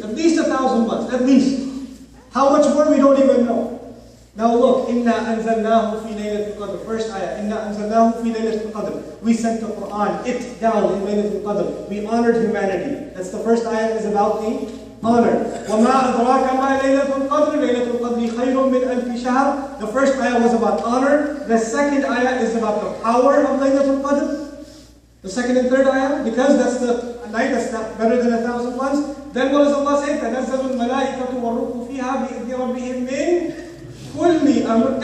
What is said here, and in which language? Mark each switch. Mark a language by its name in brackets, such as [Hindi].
[English] At least 1,000 months. At least. How much more we don't even know. Now look, [Arabic] Inna anzalnahu fi Laylatul'Qader. [English] First ayah, Inna anzalnahu fi Laylatul'Qader. We sent the Quran, it down in Laylatul'Qader. We honored humanity. That's the first ayah is about the honor. [Arabic] وَمَا أَدْرَاكَ مَا Laylatul'Qader. Laylatul'Qadri khayrun min alfi shahr. [English] The first ayah was about honor. The second ayah is about the power of Laylatul'Qadr. The second and third ayah, because that's the night that's not better than 1,000 months. Then what does Allah say? [Arabic] تَنَزَّلُ الْمَلَائِكَةُ وَالرُّوحُ فِيهَا بِإِذْنِ رَبِّهِمْ مِنْ كُلِّ أَمْرٍ.